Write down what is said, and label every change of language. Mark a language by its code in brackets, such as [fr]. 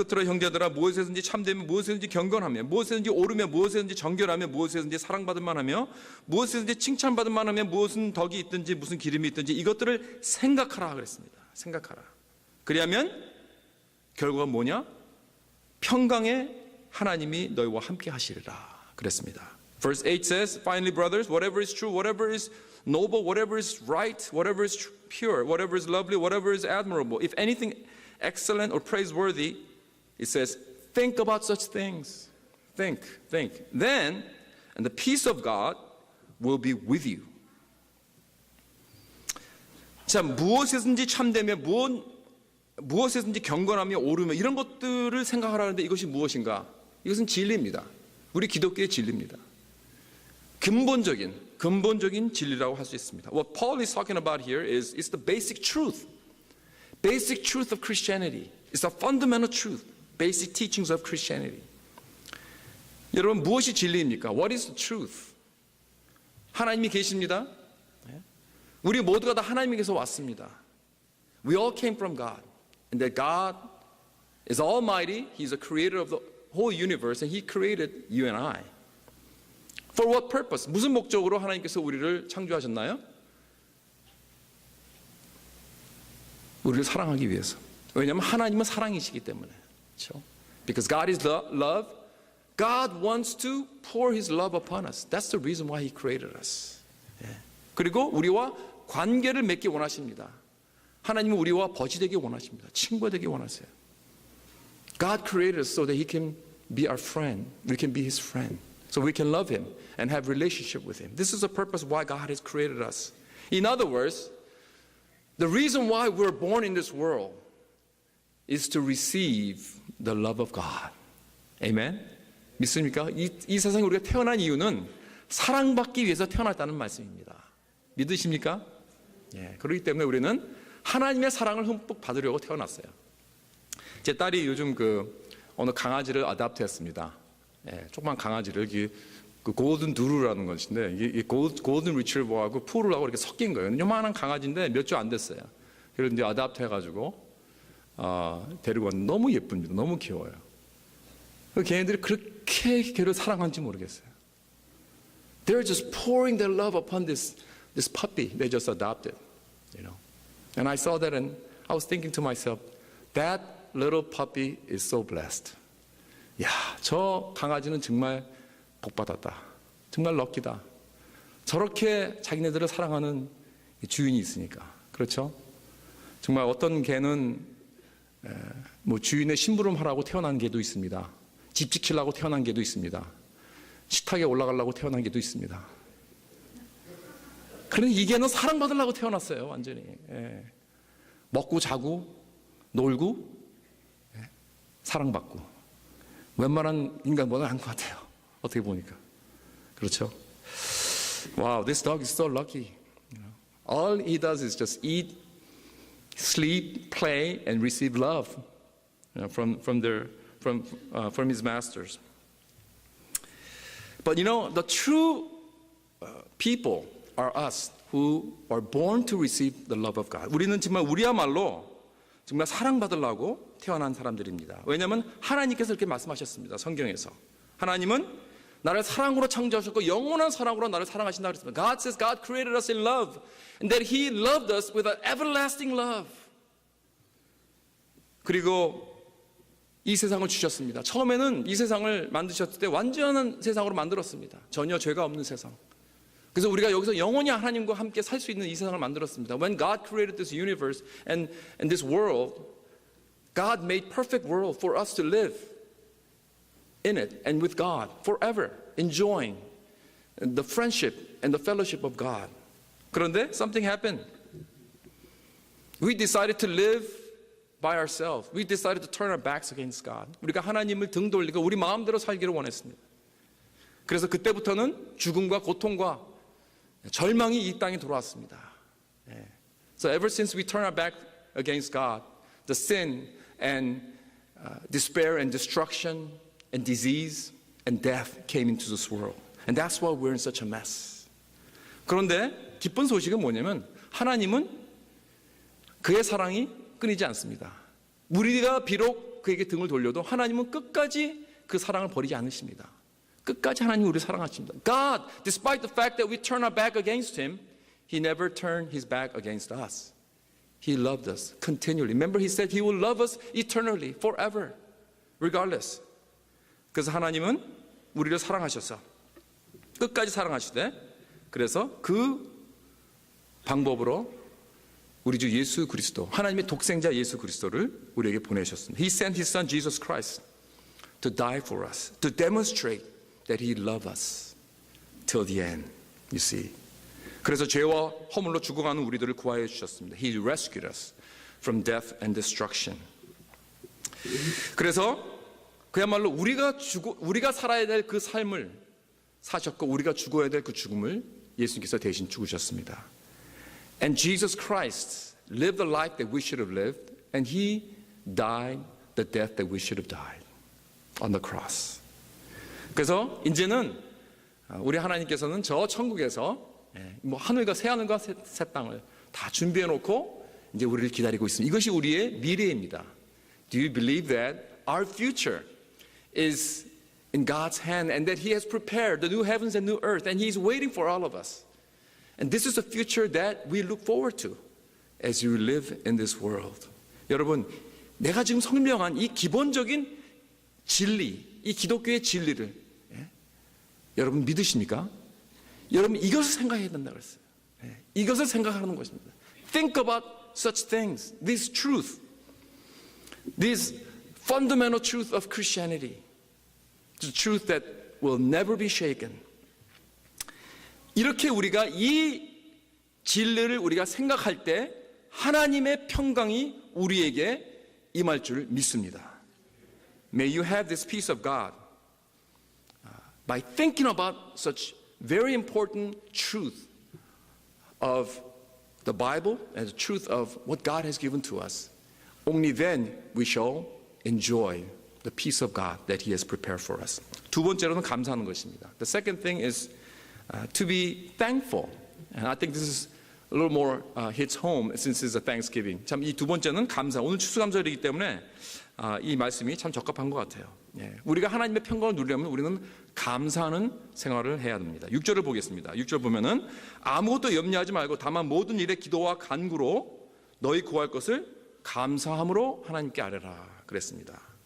[ko] 끝으로 형제들아 무엇에든지 참되면 무엇에든지 경건하며 무엇에든지 옳으며 무엇에든지 정결하며 무엇에든지 사랑받을 만하며 무엇에든지 칭찬받을 만하며 무엇은 덕이 있든지 무슨 기름이 있든지 이것들을 생각하라 그랬습니다. 생각하라. 그리하면 결과가 뭐냐? 평강의 하나님이 너희와 함께 하시리라 그랬습니다. [en] Verse 8 says, Finally, brothers, whatever is true, whatever is noble, whatever is right, whatever is pure, whatever is lovely, whatever is admirable, if anything excellent or praiseworthy, it says, think about such things. Think. Then, and the peace of God will be with you. [ko] 자, 무엇에든지 참되며 무엇에든지 경건하며 옳으며 이런 것들을 생각하라는데 이것이 무엇인가? 이것은 진리입니다. 우리 기독교의 진리입니다. 근본적인 진리라고 할 수 있습니다. [en] What Paul is talking about here is the basic truth. Basic truth of Christianity. It's the fundamental truth. Basic teachings of Christianity. [ko] 여러분 무엇이 진리입니까? [en] What is the truth? [ko] 하나님이 계십니다. 우리 모두가 다 하나님에게서 왔습니다. [en] We all came from God. And that God is almighty. He's the creator of the whole universe and He created you and I. For what purpose? [ko] 무슨 목적으로 하나님께서 우리를 창조하셨나요? 우리를 사랑하기 위해서. 왜냐하면 하나님은 사랑이시기 때문에. 그렇죠? [en] Because God is love, God wants to pour His love upon us. That's the reason why He created us. [ko] 그리고 우리와 관계를 맺기 원하십니다. 하나님은 우리와 벗이 되기 원하십니다. 친구가 되기 원하세요. [en] God created us so that He can be our friend. We can be His friend. So we can love Him and have relationship with Him. This is the purpose why God has created us. In other words, the reason why we're born in this world is to receive the love of God. [ko] Amen? 믿습니까? 이 세상에 우리가 태어난 이유는 사랑받기 위해서 태어났다는 말씀입니다. 믿으십니까? 예, 그렇기 때문에 우리는 하나님의 사랑을 흠뻑 받으려고 태어났어요. 제 딸이 요즘 어느 강아지를 어답트했습니다. 예, 조그만 강아지를 그 골든 두루라는 것인데 이 골든 리트리버하고 푸르하고 이렇게 섞인 거예요. 요만한 강아지인데 몇 주 안 됐어요. 그래서 이제 어답트해가지고 데리고 왔는데 너무 예쁩니다. 너무 귀여워요. 걔네들이 그렇게 걔를 사랑하는지 모르겠어요. [en] They're just pouring their love upon this puppy they just adopted, you know. And I saw that and I was thinking to myself, that little puppy is so blessed. [ko] 야, 저 강아지는 정말 복받았다. 정말 럭키다. 저렇게 자기네들을 사랑하는 주인이 있으니까. 그렇죠? 정말 어떤 개는 뭐 주인의 심부름하라고 태어난 개도 있습니다. 집 지키려고 태어난 개도 있습니다. 식탁에 올라가려고 태어난 개도 있습니다. 그런데 이 개는 사랑받으려고 태어났어요. 완전히. 예. 먹고 자고 놀고 사랑받고 웬만한 인간보다는 안 것 같아요. 어떻게 보니까. 그렇죠? [en] Wow, this dog is so lucky. All he does is just eat, sleep, play, and receive love from his masters. But you know, the true people are us who are born to receive the love of God. [ko] 우리는 정말 우리야말로 정말 사랑받으려고 태어난 사람들입니다. 왜냐하면 하나님께서 이렇게 말씀하셨습니다. 성경에서. 하나님은 나를 사랑으로 창조하셨고 영원한 사랑으로 나를 사랑하신다고 했습니다. [en] God says God created us in love and that He loved us with an everlasting love. [ko] 그리고 이 세상을 주셨습니다. 처음에는 이 세상을 만드셨을 때 완전한 세상으로 만들었습니다. 전혀 죄가 없는 세상. 그래서 우리가 여기서 영원히 하나님과 함께 살 수 있는 이 세상을 만들었습니다. [en] When God created this universe and this world, God made perfect world for us to live in it and with God forever, enjoying the friendship and the fellowship of God. [ko] 그런데 [en] something happened. We decided to live by ourselves. We decided to turn our backs against God. [ko] 우리가 하나님을 등 돌리고 우리 마음대로 살기를 원했습니다. 그래서 그때부터는 죽음과 고통과 절망이 이 땅에 들어왔습니다. [en] So ever since we turn our back against God, the sin and despair and destruction and disease and death came into this world. And that's why we're in such a mess. [ko] 그런데 기쁜 소식은 뭐냐면 하나님은 그의 사랑이 끊이지 않습니다. 우리가 비록 그에게 등을 돌려도 하나님은 끝까지 그 사랑을 버리지 않으십니다. 끝까지 하나님 우리를 사랑하십니다. [en] God, despite the fact that we turn our back against Him, He never turned His back against us. He loved us continually. Remember, He said He will love us eternally, forever, regardless. [ko] 그래서 하나님은 우리를 사랑하셔서 끝까지 사랑하시되 그래서 그 방법으로 우리 주 예수 그리스도, 하나님의 독생자 예수 그리스도를 우리에게 보내셨습니다. [en] He sent His Son Jesus Christ to die for us, to demonstrate that He loved us till the end. You see. [ko] 그래서 죄와 허물로 죽어가는 우리들을 구하여 주셨습니다. [en] He rescued us from death and destruction. [ko] 그래서 그야말로 우리가 살아야 될 그 삶을 사셨고 우리가 죽어야 될 그 죽음을 예수님께서 대신 죽으셨습니다. [en] And Jesus Christ lived the life that we should have lived, and He died the death that we should have died on the cross. [ko] 그래서 이제는 우리 하나님께서는 저 천국에서 뭐 하늘과 새 하늘과 새 땅을 다 준비해 놓고 이제 우리를 기다리고 있습니다. 이것이 우리의 미래입니다. [en] Do you believe that our future is in God's hand and that He has prepared the new heavens and new earth and He is waiting for all of us? And this is a future that we look forward to as you live in this world. [ko] 여러분, 내가 지금 설명한 이 기본적인 진리, 이 기독교의 진리를 여러분 믿으십니까? 여러분 이것을 생각해야 된다고 했어요. 이것을 생각하는 것입니다. [en] Think about such things, this truth, this fundamental truth of Christianity, the truth that will never be shaken. 이렇게 우리가 이 진리를 우리가 생각할 때 하나님의 평강이 우리에게 임할 줄 믿습니다. May you have this peace of God by thinking about such very important truth of the Bible and the truth of what God has given to us. Only then we shall enjoy the peace of God that He has prepared for us. [ko] 두 번째로는 감사하는 것입니다. [en] The second thing is to be thankful. And I think this is a little more hits home since it's a Thanksgiving. [ko] 참 이 두 번째는 감사. 오늘 추수감사일이기 때문에 이 말씀이 참 적합한 것 같아요. 우리가 하나님의 평강을 누리려면 우리는 감사하는 생활을 해야 됩니다. 6절을 보겠습니다. 6절 보면은 아무것도 염려하지 말고 다만 모든 일에 기도와 간구로 너희 구할 것을 감사함으로 하나님께 아뢰라 그랬습니다.